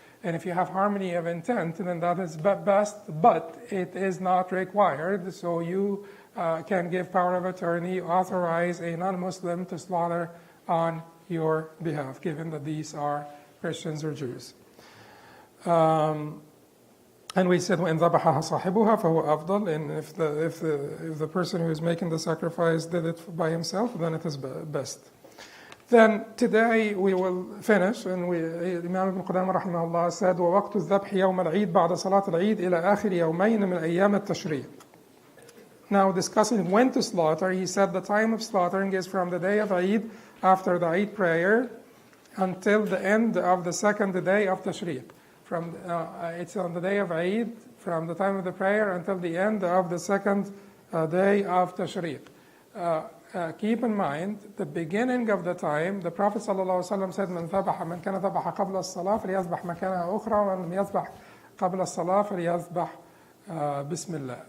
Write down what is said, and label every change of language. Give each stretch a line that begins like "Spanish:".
English: And if you have harmony of intent, then that is best, but it is not required. So you can give power of attorney, authorize a non-Muslim to slaughter on your behalf, given that these are Christians or Jews. And we said,
Arabic: وَإِنْ ذَبَحَهَا صَاحِبُهَا فَهُوَ أَفْضَلُ.
English: And if the person who is making the sacrifice did it by himself, then it is best. Then today we will finish, and Imam ibn Qudamah rahimahullah said,
Arabic: وَوَقْتُ الذَّبْحِ يَوْمَ الْعِيدِ بَعْدَ صَلَاةِ الْعِيدِ إِلَى آخِرِ يَوْمَيْنِ مِنْ أَيَّامِ التَّشْرِيقِ.
English: Now discussing when to slaughter, he said the time of slaughtering is from the day of Eid, after the Eid prayer, until the end of the second day of Tashriq. It's on the day of Eid, from the time of the prayer until the end of the second day of Tashriq. Keep in mind, the beginning of the time, the Prophet ﷺ said,
Arabic: من كان ذبح قبل الصلاة فليذبح مكانها أخرى ومن يذبح قبل الصلاة فليذبح بسم الله.